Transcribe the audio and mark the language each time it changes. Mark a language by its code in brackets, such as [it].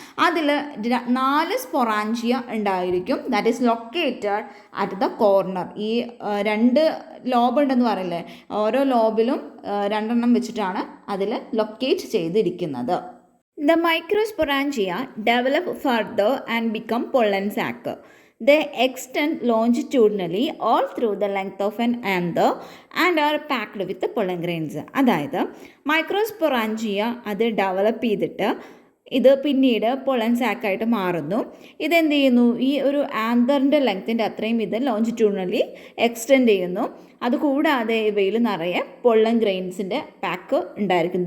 [ml] അതിൽ 4 സ്പൊറാഞ്ചിയ ഉണ്ടായിരിക്കും. [en] That is located at the corner. [ml] ഈ 2 ലോബ് ഉണ്ടെന്ന് പറയില്ലേ, ഓരോ ലോബിലും 2 വെച്ചിട്ടാണ് അതിൽ ലൊക്കേറ്റ് ചെയ്തിരിക്കുന്നത്. [en] The microsporangia develop further and become pollen sac. They extend longitudinally all through the length of an anther and are packed with the pollen grains. [ml] അതായത് microsporangia അത് develop ചെയ്തിട്ട് ഇത് പിന്നീട് പൊളൻ സാക്കായിട്ട് മാറുന്നു. ഇതെന്ത് ചെയ്യുന്നു? ഈ ഒരു ആന്തറിൻ്റെ ലെങ്ത്തിൻ്റെ അത്രയും ഇത് ലോഞ്ചിറ്റ്യൂഡിനലി എക്സ്റ്റെൻഡ് ചെയ്യുന്നു. അതുകൂടാതെ ഇവയിൽ നിറയെ പൊള്ളൻ ഗ്രെയിൻസിൻ്റെ പാക്ക് ഉണ്ടായിരിക്കും.